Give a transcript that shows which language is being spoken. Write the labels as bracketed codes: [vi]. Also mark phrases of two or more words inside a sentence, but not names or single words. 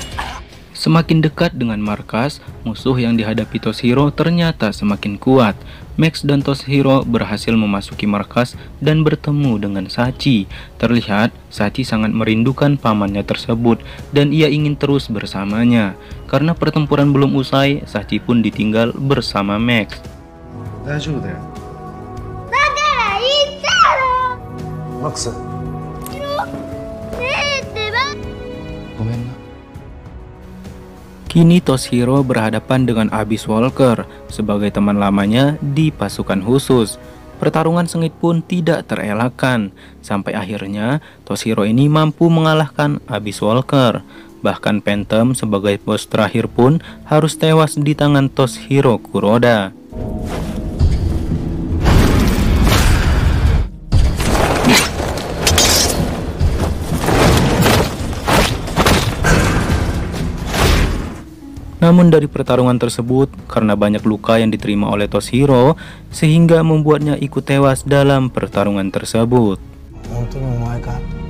[id] Semakin dekat dengan markas, musuh yang dihadapi Toshiro ternyata semakin kuat. Max dan Toshiro berhasil memasuki markas dan bertemu dengan Sachi. Terlihat Sachi sangat merindukan pamannya tersebut dan ia ingin terus bersamanya. Karena pertempuran belum usai, Sachi pun ditinggal bersama Max. [ja] 大丈夫だよ。だから言ったろ。マックス、ねえってば。ごめんな。 [id] Kini Toshiro berhadapan dengan Abyss Walker sebagai teman lamanya di pasukan khusus. Pertarungan sengit pun tidak terelakkan, sampai akhirnya Toshiro ini mampu mengalahkan Abyss Walker. Bahkan Phantom sebagai bos terakhir pun harus tewas di tangan Toshiro Kuroda. Namun dari pertarungan tersebut, karena banyak luka yang diterima oleh Toshiro, sehingga membuatnya ikut tewas dalam pertarungan tersebut. [ja] 本当にお前か。